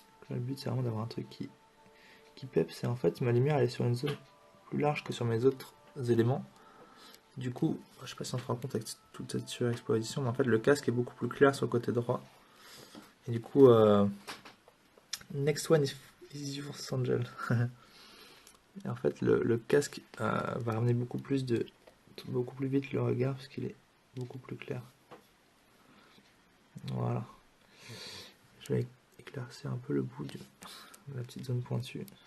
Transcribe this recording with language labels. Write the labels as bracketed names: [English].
[French] Le but c'est vraiment d'avoir un truc qui pep. C'est en fait ma lumière elle est sur une zone plus large que sur mes autres éléments. Du coup, je sais pas si on se rend compte avec toute cette surexposition, mais en fait le casque est beaucoup plus clair sur le côté droit. Et du coup, [English] next one is yours, Angel. [French] Et en fait, le casque va ramener beaucoup plus vite le regard parce qu'il est beaucoup plus clair. Voilà. Je vais éclaircir un peu le bout de la petite zone pointue.